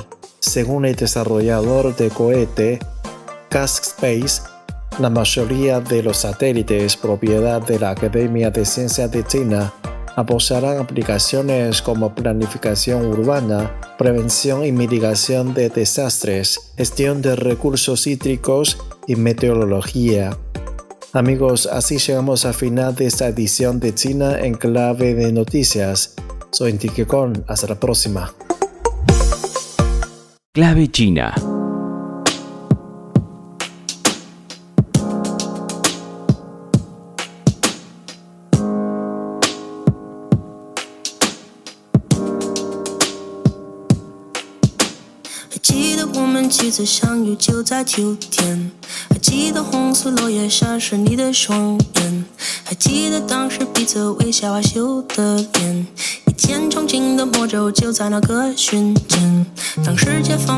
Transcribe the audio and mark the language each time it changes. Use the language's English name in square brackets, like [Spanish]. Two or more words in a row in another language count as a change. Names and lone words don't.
[Spanish] Según el desarrollador del cohete, Kask Space, la mayoría de los satélites propiedad de la Academia de Ciencias de China apoyarán aplicaciones como planificación urbana, prevención y mitigación de desastres, gestión de recursos hídricos y meteorología. Amigos, así llegamos al final de esta edición de China en Clave de Noticias. Soy Enrique Con, hasta la próxima. Clave China. [Chinese] 几次相遇就在秋天，还记得红色落叶闪烁你的双眼，还记得当时彼此微笑害羞的脸，一见钟情的魔咒就在那个瞬间，当世界仿